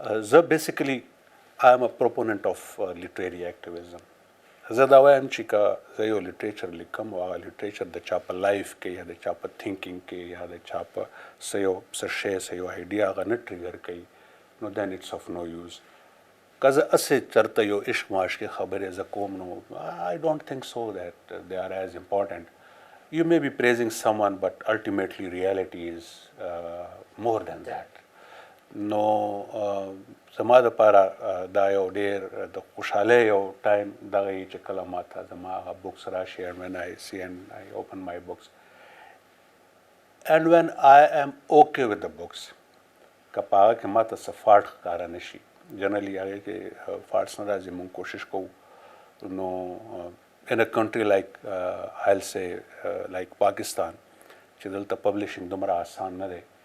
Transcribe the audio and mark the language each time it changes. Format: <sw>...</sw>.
<en>So basically, I am a proponent of literary activism.</en> <ps>زه دا وایم چې که زه یو لټریچر لیکم او هغه لټریچر د چا په لایف کې یا د چا په تھنکینګ کې یا د چا په څه شی څه یو آیډیا هغه نه ټریګر کوي نو</ps> <en>دین اټس اف نو یوز.</en> <ps>که زه هسې چېرته یو عشق معاشقې خبرې زه کوم نو</ps> <en>I don't think so that they are as important. You may be praising someone, but ultimately reality is more than that.</en> <ps>No, زما دپاره دا یو ډېر د خوشحالۍ یو ټایم دغه یي چې کله ما ته زما هغه بکس راشي</ps> <en>and when I see and I open my books and when I am okay with the books</en> <ps>که په هغه کې ما ته څه فالټ ښکاره نه شي. جنرلی هغې کې فالټس نه راځي. مونږ کوشش کوو نو</ps> <en>in a country like I'll say like Pakistan</en> <ps>چې دلته پبلشنګ دومره آسان نه دی.</ps>